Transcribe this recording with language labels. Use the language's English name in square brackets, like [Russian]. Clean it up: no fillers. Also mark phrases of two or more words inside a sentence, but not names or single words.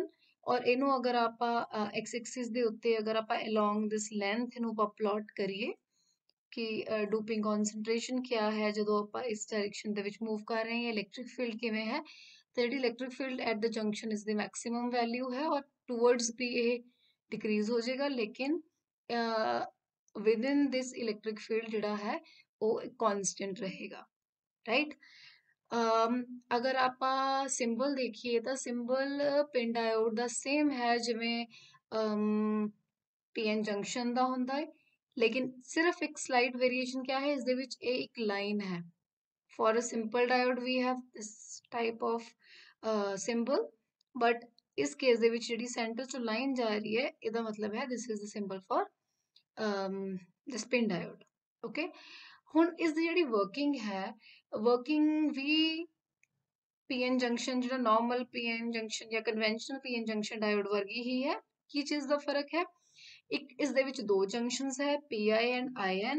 [Punjabi] ਔਰ ਇਹਨੂੰ ਅਗਰ ਆਪਾਂ [English] x axis [Punjabi] ਦੇ ਉੱਤੇ ਅਗਰ ਆਪਾਂ [English] along this length [Punjabi] ਇਹਨੂੰ ਆਪਾਂ ਪਲਾਟ ਕਰੀਏ ਕਿ [English] doping concentration [Hindi] क्या है [Punjabi] ਜਦੋਂ ਆਪਾਂ ਇਸ ਡਾਇਰੈਕਸ਼ਨ ਦੇ ਵਿੱਚ ਮੂਵ ਕਰ ਰਹੇ ਹਾਂ, [English] electric field [Punjabi] ਕਿਵੇਂ ਹੈ, ਤਾਂ ਜਿਹੜੀ [English] electric field at the junction [Punjabi] ਇਸ ਦੀ [English] maximum value [Punjabi] ਹੈ ਔਰ ਟੂਵਰਡਸ ਵੀ ਇਹ ਡਿਕਰੀਜ਼ ਹੋ ਜਾਏਗਾ, ਲੇਕਿਨ [English] within this electric field [Punjabi] ਜਿਹੜਾ ਹੈ ਉਹ constant ਰਹੇਗਾ, right? ਅਗਰ ਆਪਾਂ ਸਿੰਬਲ ਦੇਖੀਏ ਤਾਂ ਸਿੰਬਲ [English] pin diode [Punjabi] ਦਾ ਸੇਮ ਹੈ ਜਿਵੇਂ [English] PN junction [Punjabi] ਦਾ ਹੁੰਦਾ ਹੈ, ਲੇਕਿਨ ਸਿਰਫ ਇੱਕ [English] slight variation [Hindi] क्या है, [Punjabi] ਇਸ ਦੇ ਵਿੱਚ ਇਹ ਇੱਕ ਲਾਈਨ ਹੈ। [English] For a simple diode we have this type of symbol, but [Punjabi] ਇਸ ਕੇਸ ਦੇ ਵਿੱਚ ਜਿਹੜੀ ਸੈਂਟਰ ਚੋਂ ਲਾਈਨ ਜਾ ਰਹੀ ਹੈ, ਇਹਦਾ ਮਤਲਬ ਹੈ [English] this is the symbol for the spin diode, okay? [Punjabi] ਹੁਣ ਇਸ ਦੀ ਜਿਹੜੀ ਵਰਕਿੰਗ ਹੈ, ਵਰਕਿੰਗ ਵੀ [English] PN junction [Punjabi] ਜਿਹੜਾ [English] normal PN junction [Punjabi] ਜਾਂ [English] conventional PN junction diode [Punjabi] ਵਰਗੀ ਹੀ ਹੈ। ਕੀ ਚੀਜ਼ ਦਾ ਫਰਕ ਹੈ? ਇੱਕ ਇਸ ਦੇ ਵਿੱਚ ਦੋ ਜੰਕਸ਼ਨਸ ਹੈ, [English] PI and IN.